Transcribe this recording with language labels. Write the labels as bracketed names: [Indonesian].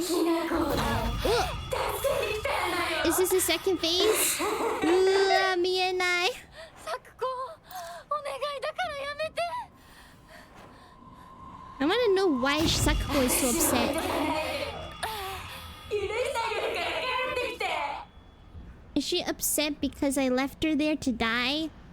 [English] Is this the second phase? [Japanese] 見えない。サクコ、お願いだからやめて。 [English] I want to know why Sakuko is so upset. Is she upset because I left her there to die?